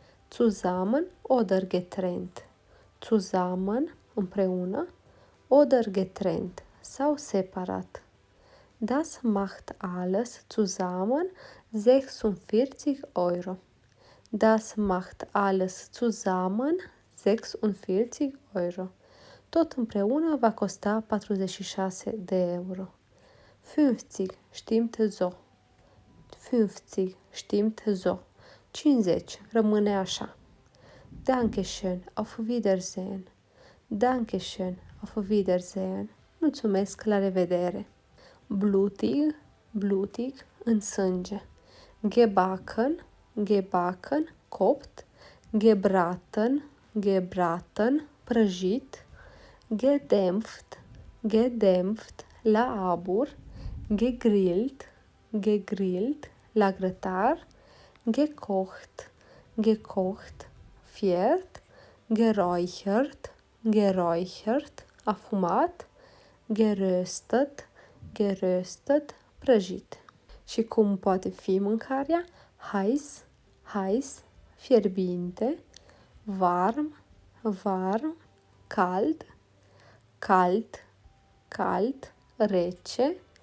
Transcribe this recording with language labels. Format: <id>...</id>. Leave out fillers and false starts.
<de>Zusammen oder getrennt. Zusammen, împreună, oder getrennt,</de> <ro>sau separat.</ro> <de>Das macht alles zusammen 46 Euro. Das macht alles zusammen 46 Euro.</de> <ro>Tot împreună va costa 46 de euro.</ro> <de>50 stimmt so. 50 stimmt so. 50</de> <ro>rămâne așa.</ro> <de>Dankeschön, auf Wiedersehen. Dankeschön, auf Wiedersehen.</de> <ro>Mulțumesc, la revedere.</ro> <de>Blutig, blutig,</de> <ro>în sânge.</ro> <de>Gebacken, gebacken, copt. Gebraten, gebraten, prăjit. Gedämpft, gedämpft, la abur. Gegrillt, gegrillt, la grătar. Gekocht, gekocht, fiert. Geräuchert, geräuchert, afumat. Geröstet, geröstet, prăjit.</de> <ro>Și cum poate fi mâncarea?</ro> <de>Heiß, heiß, fierbinte. Warm, warm, cald, kalt, kalt, rece.</de>